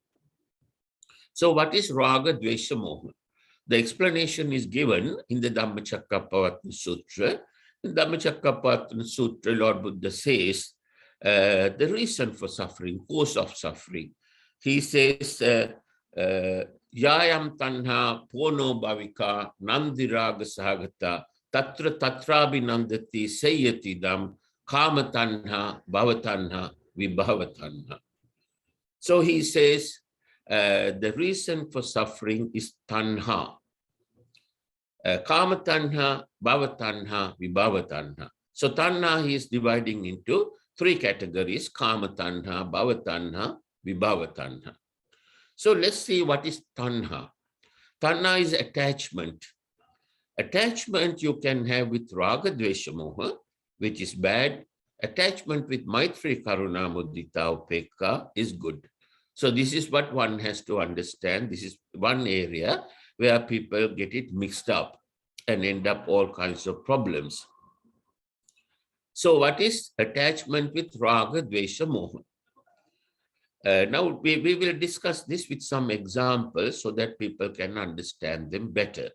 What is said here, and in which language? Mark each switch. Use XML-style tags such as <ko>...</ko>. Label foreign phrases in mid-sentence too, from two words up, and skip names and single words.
<en>So what is</en> <sa>Raga, Dvesha, Moha?</sa> <en>The explanation is given in the Dhammacakkappavattana Sutra. In Dhammacakkappavattana Sutra, Lord Buddha says the reason for suffering, cause of suffering. He says,</en> <pi>Yayam tanha pono bhavika nandiraga sahagata tatra tatrabi nandati sayati dam kama tanha bhavatanha vibhavatanha.</pi> <en>So he says, the reason for suffering is tanha.</en> <pi>Kama tanha, bhava tanha, vibhava tanha.</pi> <en>So tanha he is dividing into three categories:</en> <pi>kama tanha, bhava tanha, vibhava tanha.</pi> <en>So let's see what is tanha. Tanha is attachment. Attachment you can have with</en> <sa>raga, dvesha, moha,</sa> <en>which is bad. Attachment with</en> <pi>maitri, karuna, mudita, upekka</pi> <en>is good. So this is what one has to understand. This is one area where people get it mixed up and end up all kinds of problems. So what is attachment with</en> <sa>raga, dvesha, moha?</sa> <en>Now we will discuss this with some examples so that people can understand them better.</en>